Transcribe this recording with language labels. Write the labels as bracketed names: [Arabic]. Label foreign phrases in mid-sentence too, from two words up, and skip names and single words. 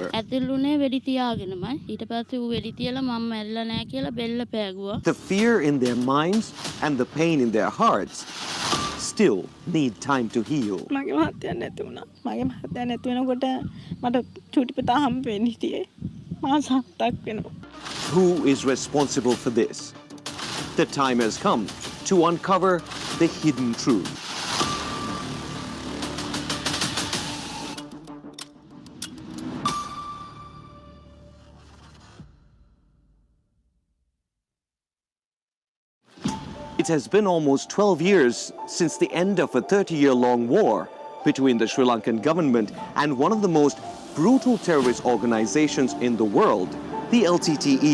[Sinhala] ඇතුළුනේ වෙඩි තියාගෙනමයි ඊට පස්සේ ඌ වෙඩි තියලා මම මැරිලා නැහැ කියලා බෙල්ල පෑගුවා. [English] The fear in their minds and the pain in their hearts still need time to heal. [Sinhala] මගේ මහත්තයා නැති වුණා. මගේ මහත්තයා නැති වෙනකොට මට චූටි පුතා හම්බ වෙන්න හිටියේ. මාස 7ක් වෙනවා. [English] Who is responsible for this? The time has come to uncover the hidden truth. It has been almost 12 years since the end of a 30-year-long war between the Sri Lankan government and one of the most brutal terrorist organizations in the world, the LTTE.